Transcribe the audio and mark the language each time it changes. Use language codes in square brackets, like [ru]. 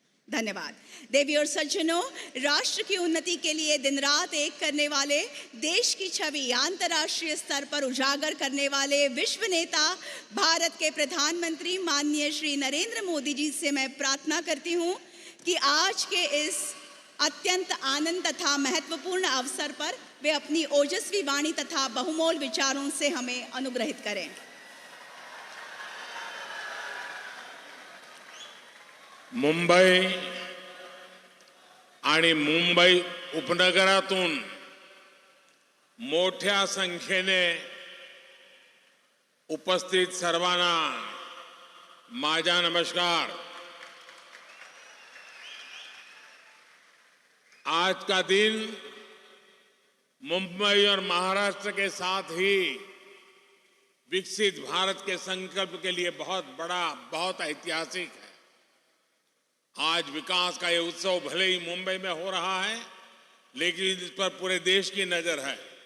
[hi] धन्यवाद. देवी और सज्जनों, राष्ट्र की उन्नति के लिए दिन रात एक करने वाले, देश की छवि अंतर्राष्ट्रीय स्तर पर उजागर करने वाले विश्व नेता भारत के प्रधानमंत्री माननीय श्री नरेंद्र मोदी जी से मैं प्रार्थना करती हूं कि आज के इस अत्यंत आनंद तथा महत्वपूर्ण अवसर पर वे अपनी ओजस्वी वाणी तथा बहुमोल विचारों से हमें अनुग्रहित करें. [mr] मुंबई आणि मुंबई उपनगरातून मोठ्या संख्येने उपस्थित सर्वांना माझा नमस्कार. [hi] आज का दिन मुंबई और महाराष्ट्र के साथ ही विकसित भारत के संकल्प के लिए बहुत बड़ा, बहुत ऐतिहासिक है. आज विकास का ये उत्सव भले ही मुंबई में हो रहा है, लेकिन इस पर पूरे देश की नजर है.